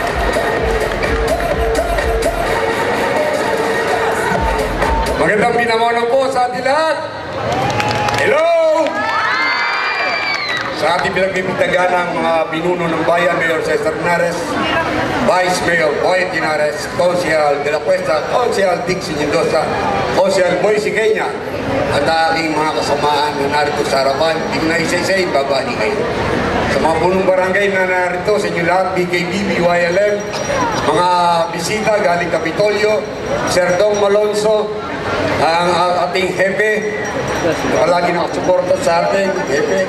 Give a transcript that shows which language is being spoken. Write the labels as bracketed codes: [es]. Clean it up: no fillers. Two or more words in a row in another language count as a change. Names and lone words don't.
[tl] Magandang binamono po sa ating lahat. Hello! Sa ating pinagpipitagan ng mga pinuno ng bayan, Mayor Cesar Henares, Vice Mayor Boy Henares, Councilor de la Cuesta, Councilor Dixie Mendoza, Councilor Boy Siqueña, at aking mga kasamaan na narito sa harapan, hindi na isa-isa ibabali kayo. Sa mga punong barangay na narito sa inyo lahat, BKB, BYLM, mga bisita galing Kapitolyo, Sir Dong Malonzo, ang ating hepe, palagi nakasuporta sa atin, hepe.